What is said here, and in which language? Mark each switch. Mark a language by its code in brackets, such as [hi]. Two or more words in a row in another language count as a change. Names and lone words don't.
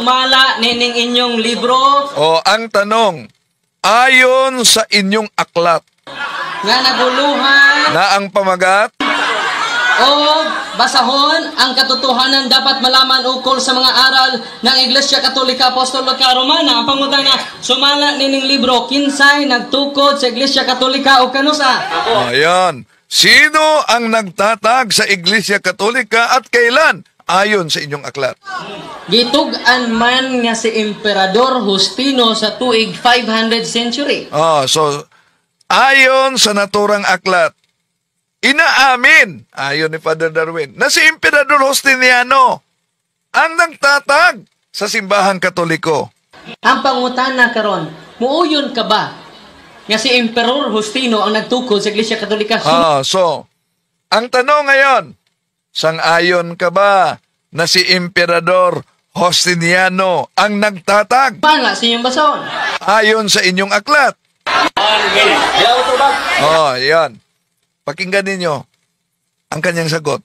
[ceb] Sumala nining inyong libro [tl] O, ang tanong, ayon sa inyong aklat nga naguluhan na ang pamagat, o basahon ang katotohanan dapat malaman ukol sa mga aral ng Iglesia Katolika Apostolika Romana. [ceb] Ang pangutana, sumala nining libro kinsay nagtukod sa Iglesia Katolika o kanusa? [tl] ayan, sino ang nagtatag sa Iglesia Katolika at kailan? Ayon sa inyong aklat. [ceb] Gitug-an man nga si Emperador Justino sa tuig 500 century. [tl] So, ayon sa naturang aklat, inaamin, ayon ni Father Darwin, na si Emperador Justiniano ang nagtatag sa simbahang Katoliko. [ceb] Ang pangutana karon, muuyon ka ba nga si Emperor Justino ang nagtukod sa Iglesia Katolika? [tl] So, ang tanong ngayon, sang-ayon ka ba na si Emperador Justiniano ang nagtatag [ceb] Pala sa inyong basahon. [tl] ayon sa inyong aklat? Yan. Pakinggan ninyo ang kanyang sagot.